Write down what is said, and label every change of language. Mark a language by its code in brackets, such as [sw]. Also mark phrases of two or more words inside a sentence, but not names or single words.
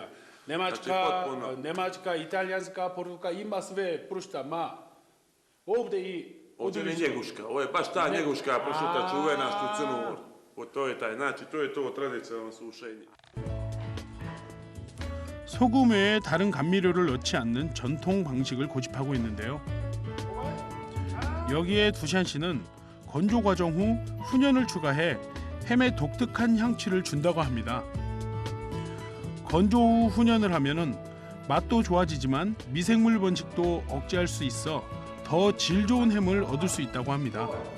[sr] Njemačka, italijanska, portugalska ima sve pršuta, ma ovdje i Ovdje je njeguška, ovo je baš ta njeguška pršuta čuvena što je Crnu Goru. To je taj, znači to je to tradicionalno sušenje. [ko] 소금 외에 다른 감미료를 넣지 않는 전통 방식을 고집하고 있는데요. 여기에 두샨 씨는 건조 과정 후 훈연을 추가해 햄에 독특한 향취를 준다고 합니다. 건조 후 훈연을 하면은 맛도 좋아지지만 미생물 번식도 억제할 수 있어 더 질 좋은 햄을 얻을 수 있다고 합니다.